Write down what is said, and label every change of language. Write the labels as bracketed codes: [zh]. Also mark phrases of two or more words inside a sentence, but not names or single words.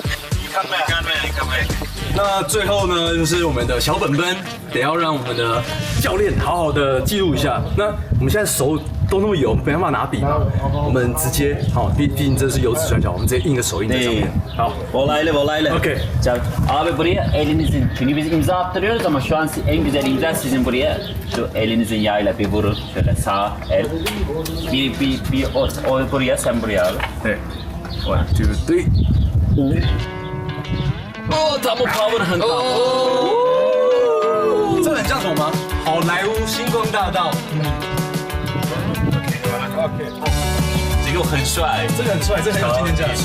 [zh] 你看没？那最后呢，就是我们的小本本，得要让我们的教练好好的记录一下。那我们现在手都那么油，没办法拿笔嘛，我们直接毕竟这是油脂摔跤，我们直接印个手印在上面。好，我来了。 OK. [tr] Abi buraya elinizin, çünkü biz imza attırıyoruz ama şu an en güzel imza sizin buraya. Şu elinizin yağıyla bir vurun, şöyle sağ el. Bir o buraya, sen buraya abi. [zh] 对 ，1, 2, 3. 他们 power 很大。这很像什么吗？好莱坞星光大道。OK，这个很帅，这个很帅，这很有纪念价值。